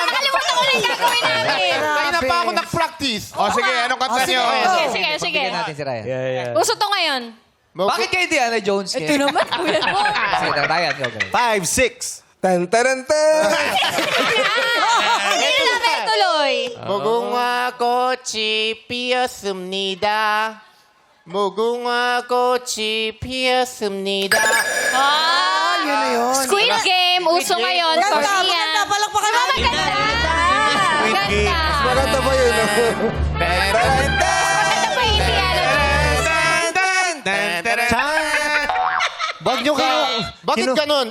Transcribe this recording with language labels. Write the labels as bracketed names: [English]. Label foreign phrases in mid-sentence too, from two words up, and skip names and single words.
[Filipino] nakalimutan ko na yung gagawin namin. Kaya na pa ako nag-practice. O sige, anong kanta sige. nyo? Sige. Bigyan natin si Ryan. Uso to ngayon. Bakit kay Indiana Jones? Ito naman, kuya mo. Sige, Ryan, go. 5, 6. Tan, taran, tan. Hindi namin tuloy. [Korean] 무궁화 꽃이 피었습니다. 무궁화 꽃이 피었습니다. [Filipino] Yun na yun. Squid Game, uso ngayon. Ganda, Korean. maganda. Palakpakan natin. Maganda. Maganda. Maganda ba yun? Maganda ba yung Indiana Jones? Wag nyo kayo. Bakit ganun?